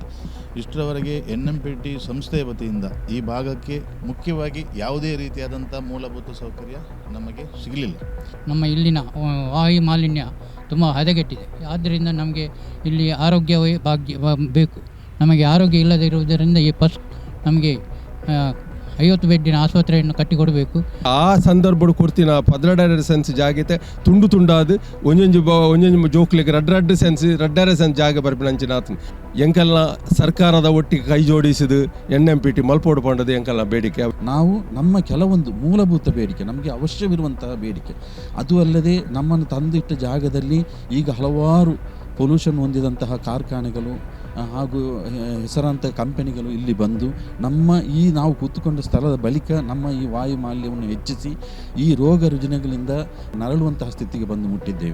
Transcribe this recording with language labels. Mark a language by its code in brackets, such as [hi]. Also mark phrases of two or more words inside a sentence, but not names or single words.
[kn] ಇಷ್ಟರವರೆಗೆ NMPT ಸಂಸ್ಥೆಯ ವತಿಯಿಂದ ಈ ಭಾಗಕ್ಕೆ ಮುಖ್ಯವಾಗಿ ಯಾವುದೇ ರೀತಿಯಾದಂಥ ಮೂಲಭೂತ ಸೌಕರ್ಯ ನಮಗೆ ಸಿಗಲಿಲ್ಲ. ನಮ್ಮ ಇಲ್ಲಿನ ವಾಯು ಮಾಲಿನ್ಯ ತುಂಬ ಹದಗೆಟ್ಟಿದೆ. ಆದ್ದರಿಂದ ನಮಗೆ ಇಲ್ಲಿ ಆರೋಗ್ಯವೇ ಭಾಗ್ಯ ಬೇಕು. ನಮಗೆ ಆರೋಗ್ಯ ಇಲ್ಲದಿರುವುದರಿಂದ ಈ ಫಸ್ಟ್ ನಮಗೆ 50 ಬೆಡ್ಡಿನ ಆಸ್ಪತ್ರೆಯನ್ನು ಕಟ್ಟಿಕೊಡಬೇಕು. [tcy] ಆ ಸಂದರ್ಭ ಕೊಡ್ತಿನ 17 ಸೆನ್ಸ್ ಜಾಗತೆ ತುಂಡು ತುಂಡಾದು ಒಂಜೊಂಜು ಜೋಕ್ಲಿಗೆ ರಡ್ಡ ಸೆನ್ಸ್ ರಡ್ಡರ ಸೆನ್ಸ್ ಜಾಗ ಬರ್ಪಿನಂಚಿನಾತ್ ಎಂಕಲ್ನ ಸರ್ಕಾರದ ಒಟ್ಟಿಗೆ ಕೈ ಜೋಡಿಸಿದು NMPT ಮಲ್ಪೋಡು ಪಂಡದು ಎಂಕಲ್ನ ಬೇಡಿಕೆ. [kn] ನಾವು ನಮ್ಮ ಕೆಲವೊಂದು ಮೂಲಭೂತ ಬೇಡಿಕೆ, ನಮಗೆ ಅವಶ್ಯವಿರುವಂತಹ ಬೇಡಿಕೆ, ಅದು ಅಲ್ಲದೆ ನಮ್ಮನ್ನು ತಂದಿಟ್ಟ ಜಾಗದಲ್ಲಿ ಈಗ ಹಲವಾರು ಪೊಲ್ಯೂಷನ್ ಹೊಂದಿದಂತಹ ಕಾರ್ಖಾನೆಗಳು ಹಾಗೂ ಹೆಸರಾಂತ ಕಂಪನಿಗಳು ಇಲ್ಲಿ ಬಂದು ನಮ್ಮ ನಾವು ಕೂತ್ಕೊಂಡ ಸ್ಥಳದ ಬಳಿಕ ನಮ್ಮ ಈ ವಾಯು ಮಾಲಿನ್ಯವನ್ನು ಹೆಚ್ಚಿಸಿ ಈ ರೋಗ ರುಜಿನಗಳಿಂದ ನರಳುವಂತಹ ಸ್ಥಿತಿಗೆ ಬಂದು ಮುಟ್ಟಿದ್ದೇವೆ.